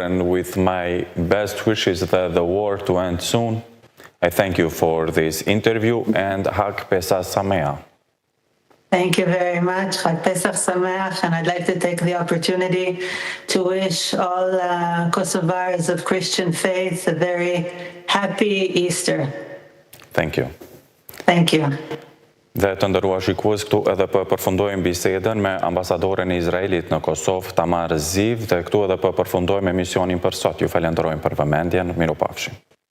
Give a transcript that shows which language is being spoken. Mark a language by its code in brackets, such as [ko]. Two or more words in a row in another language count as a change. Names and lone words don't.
[en] And with my best wishes that the war to end soon, I thank you for this interview and [he] חג פסח שמח. [en] Thank you very much. [he] חג פסח שמח, [en] and I'd like to take the opportunity to wish all Kosovars of Christian faith a very happy Easter. Thank you. Thank you. [sq] Dhe të ndërruar shikues, këtu edhe përfundojmë bisedën me ambasadoren e Izraelit në Kosovë, Tamar, dhe këtu edhe përfundojmë emisionin për sot. Ju falenderojmë për vëmendjen. Mirupafshim.